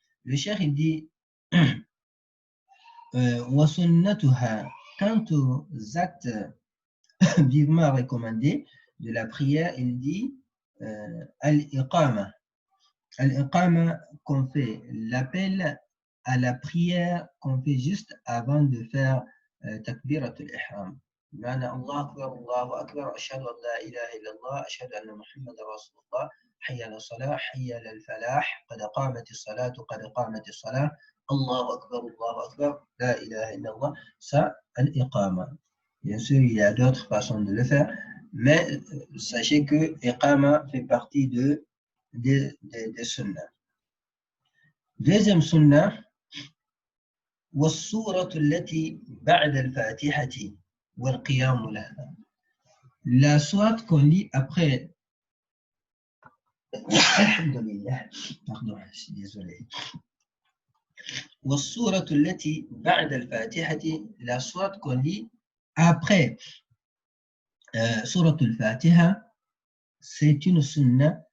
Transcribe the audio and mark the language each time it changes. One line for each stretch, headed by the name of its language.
French: Le cheikh, il dit وَسُنَّتُهَا, quant aux actes vivement recommandés de la prière, il dit al-iqama. Al-iqama qu'on fait, l'appel à la prière qu'on fait juste avant de faire takbiratul ihram.
Arabic: بمعنى الله أكبر الله أكبر أشهد أن لا إله إلا الله أشهد أن محمدا رسول الله حي على الصلاة حي على الفلاح قد قامت الصلاة قد قامت الصلاة الله أكبر لا إله إلا الله.
French: Ça, al-iqama. Bien sûr, il y a d'autres façons de le faire, mais sachez que iqama fait partie des sunnah. Deuxième sunnah,
Arabic: والسورة التي بعد الفاتحة والقيام لها.
French: La sourate qu'on lit après. Alhamdulillah. Pardon, je suis désolé.
Arabic: والسورة التي بعد الفاتحة,
French: la sourate qu'on lit après Surat al-Fatiha, c'est une sunnah.